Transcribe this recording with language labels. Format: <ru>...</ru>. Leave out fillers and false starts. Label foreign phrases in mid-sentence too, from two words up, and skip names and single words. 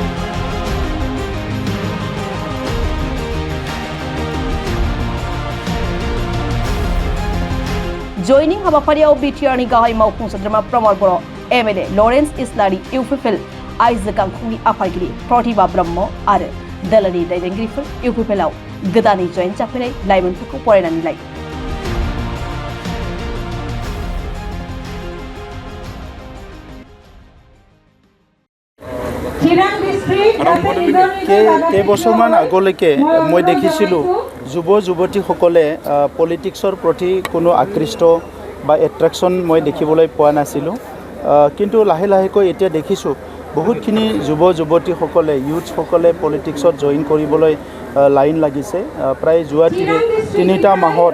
<brx>जयनिं हाबाफारियाव बिटिआरनि गाहाय मावफुं सोद्रोमा प्रमद बर' एमएलए लरेन्स इस्लारि इउपिपिएल आइजो गांखंनि आफादगिरि प्रतिभा ब्रह्म आरो दोलोनि दैदेनगिरिफोर इउपिपिएलआव गोदानै जयेन जाफैनाय लाइमोनफोरखौ बरायनानै लायो</brx> <as>কেইবছৰমান আগলৈকে মই দেখিছিলোঁ যুৱ যুৱতীসকলে পলিটিক্সৰ প্ৰতি কোনো আকৃষ্ট বা এট্ৰেকশ্যন মই দেখিবলৈ পোৱা নাছিলোঁ কিন্তু লাহে লাহেকৈ এতিয়া দেখিছোঁ বহুতখিনি যুৱ যুৱতীসকলে ইউথসকলে পলিটিক্সত জইন কৰিবলৈ লাইন লাগিছে প্ৰায় যোৱা তিনিটা মাহত</as>